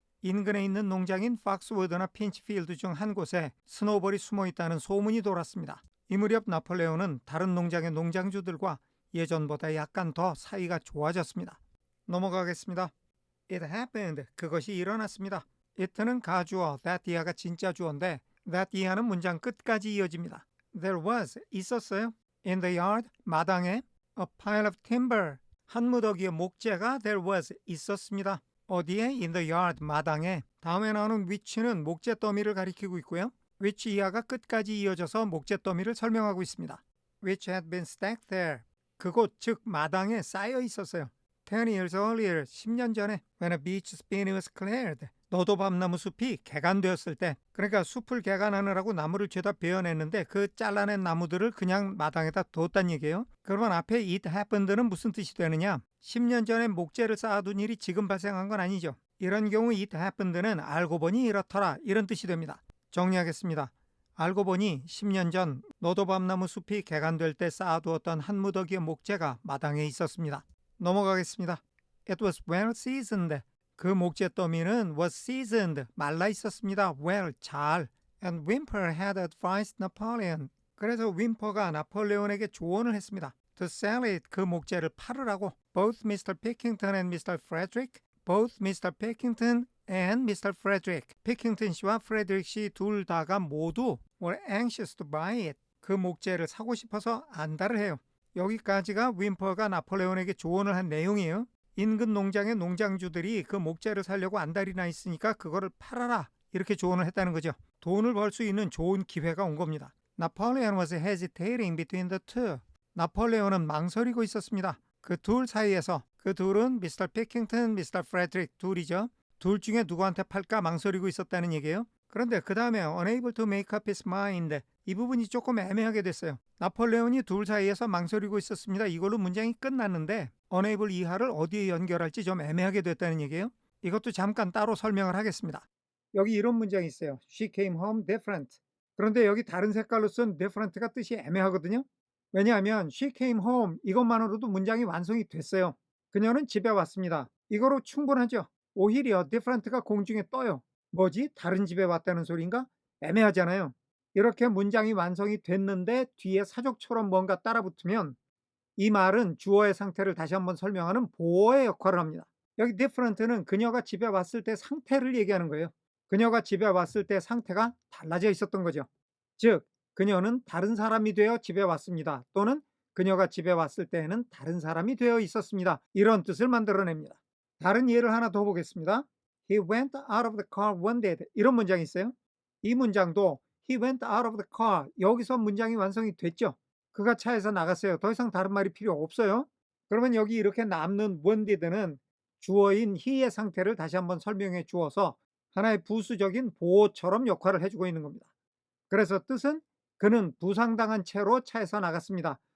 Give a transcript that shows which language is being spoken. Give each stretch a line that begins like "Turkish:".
Korean: 인근에 있는 농장인 팍스워드나 핀치필드 중 한 곳에 스노우볼이 숨어 있다는 소문이 돌았습니다. 이 무렵 나폴레옹은 다른 농장의 농장주들과 예전보다 약간 더 사이가 좋아졌습니다. 넘어가겠습니다.
English: It happened.
Korean: 그것이 일어났습니다. it는 가주어, that 이하가 진짜 주어인데 that 이하는 문장 끝까지 이어집니다.
English: There was,
Korean: 있었어요.
English: In the yard,
Korean: 마당에
English: a pile of timber,
Korean: 한 무더기의 목재가
English: there was,
Korean: 있었습니다. 어디에?
English: In the yard,
Korean: 마당에. 다음에 나오는 which는 목재 더미를 가리키고 있고요. which 이하가 끝까지 이어져서 목재 더미를 설명하고 있습니다.
English: which had been stacked there.
Korean: 그곳, 즉 마당에 쌓여 있었어요.
English: 10 years earlier,
Korean: 10년 전에
English: when a beech spinny was cleared.
Korean: 너도밤나무 숲이 개간되었을 때, 그러니까 숲을 개간하느라고 나무를 죄다 베어냈는데 그 잘라낸 나무들을 그냥 마당에다 뒀단 얘기예요. 그러면 앞에 it happened는 무슨 뜻이 되느냐? 10년 전에 목재를 쌓아둔 일이 지금 발생한 건 아니죠. 이런 경우 it happened는 알고 보니 이렇더라 이런 뜻이 됩니다. 정리하겠습니다. 알고 보니 10년 전 너도밤나무 숲이 개간될 때 쌓아두었던 한 무더기의 목재가 마당에 있었습니다. 넘어가겠습니다.
English: It was well seasoned.
Korean: 그 목재 더미는 was seasoned, 말라 있었습니다.
English: well,
Korean: 잘.
English: And Whymper had advised Napoleon.
Korean: 그래서 윈퍼가 나폴레온에게 조언을 했습니다.
English: To sell it,
Korean: 그 목재를 팔으라고.
English: Both Mr. Pickington and Mr. Frederick. Both Mr. Pickington and Mr. Frederick.
Korean: 피킹턴 씨와 프레드릭 씨 둘 다가 모두
English: were anxious to buy it.
Korean: 그 목재를 사고 싶어서 안달을 해요. 여기까지가 윈퍼가 나폴레온에게 조언을 한 내용이에요. 인근 농장의 농장주들이 그 목재를 사려고 안달이 나 있으니까 그거를 팔아라 이렇게 조언을 했다는 거죠. 돈을 벌 수 있는 좋은 기회가 온 겁니다.
English: Napoleon was hesitating between the two.
Korean: 나폴레온은 망설이고 있었습니다. 그 둘 사이에서. 그 둘은 Mr. Pickington, Mr. Frederick 둘이죠. 둘 중에 누구한테 팔까 망설이고 있었다는 얘기예요. 그런데 그 다음에
English: unable to make up his mind.
Korean: 이 부분이 조금 애매하게 됐어요. 나폴레온이 둘 사이에서 망설이고 있었습니다. 이걸로 문장이 끝났는데 unable 이하를 어디에 연결할지 좀 애매하게 됐다는 얘기예요. 이것도 잠깐 따로 설명을 하겠습니다. 여기 이런 문장이 있어요.
English: She came home different.
Korean: 그런데 여기 다른 색깔로 쓴 different가 뜻이 애매하거든요. 왜냐하면
English: she came home
Korean: 이것만으로도 문장이 완성이 됐어요. 그녀는 집에 왔습니다. 이거로 충분하죠. 오히려 different가 공중에 떠요. 뭐지? 다른 집에 왔다는 소린가? 애매하잖아요. 이렇게 문장이 완성이 됐는데 뒤에 사족처럼 뭔가 따라붙으면 이 말은 주어의 상태를 다시 한번 설명하는 보어의 역할을 합니다. 여기 different는 그녀가 집에 왔을 때 상태를 얘기하는 거예요. 그녀가 집에 왔을 때 상태가 달라져 있었던 거죠. 즉, 그녀는 다른 사람이 되어 집에 왔습니다. 또는 그녀가 집에 왔을 때에는 다른 사람이 되어 있었습니다. 이런 뜻을 만들어냅니다. 다른 예를 하나 더 보겠습니다.
English: He went out of the car one day.
Korean: 이런 문장이 있어요. 이 문장도
English: He went out of the car.
Korean: 여기서 문장이 완성이 됐죠. 그가 차에서 나갔어요. 더 이상 다른 말이 필요 없어요. 그러면 여기 이렇게 남는 one did는 주어인 he의 상태를 다시 한번 설명해 주어서 하나의 부수적인 보호처럼 역할을 해주고 있는 겁니다. 그래서 뜻은 그는 부상당한 채로 차에서 나갔습니다.